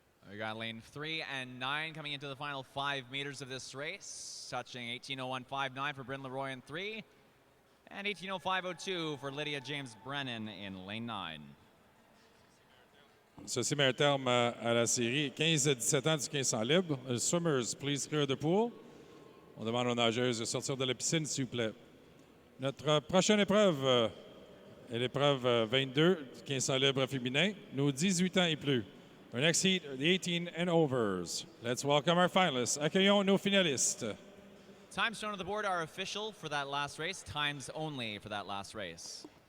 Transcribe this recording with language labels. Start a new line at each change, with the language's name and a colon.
English: We got lane 3 and 9 coming into the final 5 meters of this race, touching 18:01.59 for Bryn Leroy in 3, and 18:05.02 for Lydia James Brennan in lane 9.
French: Ceci met un terme à la série. 15-17 ans du 1500 libre.
English: Swimmers, please clear the pool.
French: On demande aux nageuses de sortir de la piscine, s'il vous plaît. Notre prochaine épreuve est l'épreuve 22 du 1500 libre féminin, nos 18 ans et plus.
English: Our next heat, the 18 and overs. Let's welcome our finalists.
French: Accueillons nos finalistes.
English: Times shown on the board are official for that last race, times only for that last race.